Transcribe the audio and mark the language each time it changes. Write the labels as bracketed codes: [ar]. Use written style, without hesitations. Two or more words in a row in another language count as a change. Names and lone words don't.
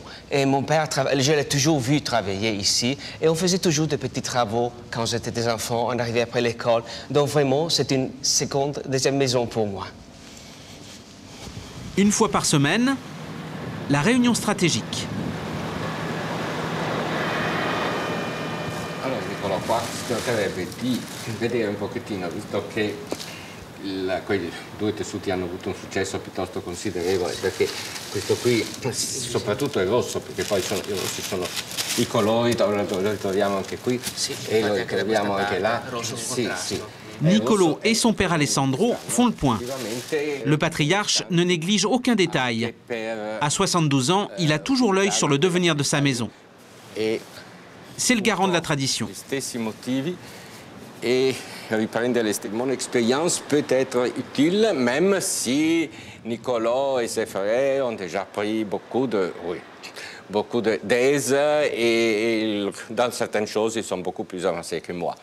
[fr] Et mon père, je l'ai toujours vu travailler ici. Et on faisait toujours des petits travaux quand j'étais des enfants, on arrivait après l'école. Donc vraiment, c'est une deuxième maison pour moi. Une fois par semaine, la réunion stratégique. [it] Allora Niccolò, qua si tratterebbe di vedere un pochettino, visto che quei due tessuti hanno avuto un successo piuttosto considerevole, perché questo qui soprattutto è rosso, perché poi i rossi sono i colori, lo ritroviamo anche qui e lo ritroviamo anche là. Sì, sì. [fr] Niccolò et son père Alessandro font le point. Le patriarche ne néglige aucun détail. À 72 ans, il a toujours l'œil sur le devenir de sa maison. C'est le garant de la tradition. Et riprendere mon expérience peut être utile, même si Niccolò et ses frères ont déjà pris beaucoup d'aise et dans certaines choses, ils sont beaucoup plus avancés que moi.